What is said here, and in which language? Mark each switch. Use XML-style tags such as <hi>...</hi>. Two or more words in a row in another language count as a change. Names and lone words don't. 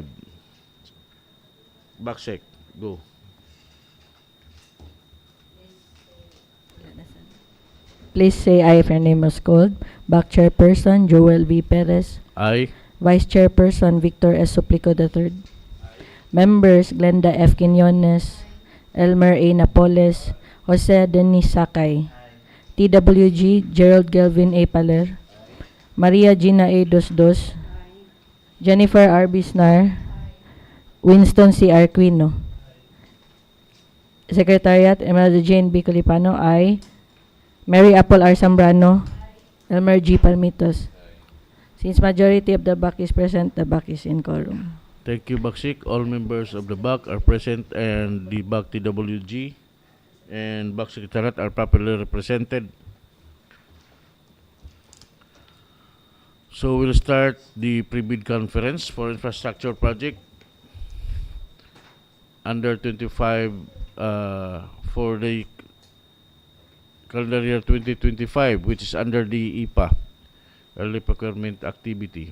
<en>Backsec, go. Please say aye if your name is called. Back chairperson Joel V. Perez. Aye. Vice chairperson Victor S. Suplico III. Members Glenda F. Quiñones, Elmer A. Napoles, Jose Denis Sakay. TWG Gerald Gelvin A. Paler. Maria Gina A. Dosdos. Jennifer R. Bisnar. Winston C. Arquino. Secretariat Emerald Jane B. Colipano. Aye. Mary Apple R. Zambrano. Elmer G. Palmitos. Since majority of the back is present, the back is in quorum. Thank you, Baksik. All members of the back are present and the back TWG and back secretariat are properly represented. So we'll start the pre-bid conference for infrastructure project under 25 for the calendar year 2025, which is under the EPA, early procurement activity.</en>